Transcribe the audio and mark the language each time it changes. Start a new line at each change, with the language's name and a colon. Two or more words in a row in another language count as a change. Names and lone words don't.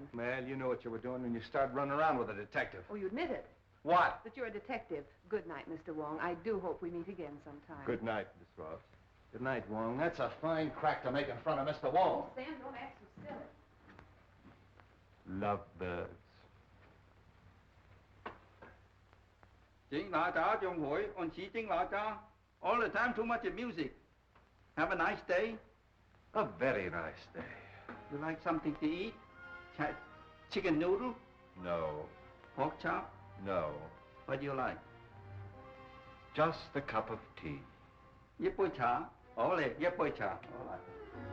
English: Well, you knew what you were doing when you started running around with a detective. Oh, you admit it. What? That you're a detective. Good night, Mr. Wong. I do hope we meet again sometime. Good night, Miss Ross. Good night, Wong. That's a fine crack to make in front of Mr. Wong. Oh, Sam, don't act so silly. Lovebirds. 請大家將會按此經大家 all the time too much music. Have a nice day. A very nice day. You like something to eat? Chicken noodle? No. Pork chop? No. What do you like? Just a cup of tea.
Cantonese: 一杯茶，好嚟，一杯茶，好嚟。